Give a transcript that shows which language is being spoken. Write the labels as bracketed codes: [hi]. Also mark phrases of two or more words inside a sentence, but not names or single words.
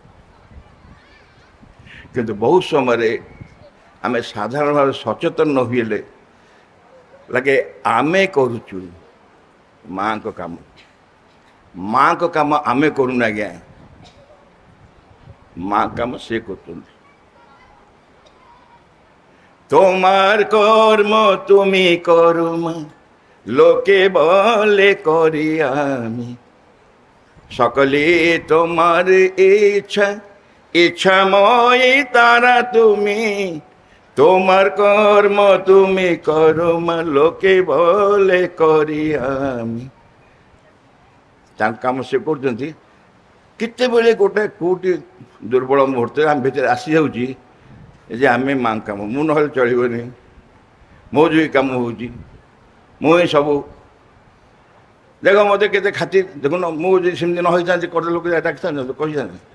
[or] କିନ୍ତୁ ବହୁତ ସମୟରେ ଆମେ ସାଧାରଣ ଭାବେ ସଚେତନ ନ ହେଲେ ଲାଗେ ଆମେ କରୁଛୁ ମାଆଙ୍କ କାମ, ମାଆଙ୍କ କାମ ଆମେ କରୁନା ଆଜ୍ଞା, ମା କାମ ସେ କରୁଛନ୍ତି। [bn] তোমার কর্ম তুমি করো মা, লোকে বলে করি আমি, সকলে তোমার ইচ্ছা, ইচ্ছাময় তারা তুমি, তোমার কর্ম তুমি করো মা, লোকে বলে করি আমি। [or] ତାଙ୍କ କାମ ସେ କରୁଛନ୍ତି। କେତେବେଳେ ଗୋଟେ କେଉଁଠି ଦୁର୍ବଳ ମୁହୂର୍ତ୍ତରେ ଆମ ଭିତରେ ଆସିଯାଉଛି ଯେ ଆମେ ମାଆଙ୍କ କାମ, ମୁଁ ନହେଲେ ଚଳିବନି, ମୋ ଯୋଉ କାମ ହେଉଛି, ମୁଁ ହିଁ ସବୁ। ଦେଖ ମୋତେ କେତେ ଖାତିର, ଦେଖୁନ ମୁଁ ଯଦି ସେମିତି ନ ହେଇଥାନ୍ତି ଗୋଟେ ଲୋକ ଡାକିଥାନ୍ତି କହିଥାନ୍ତି।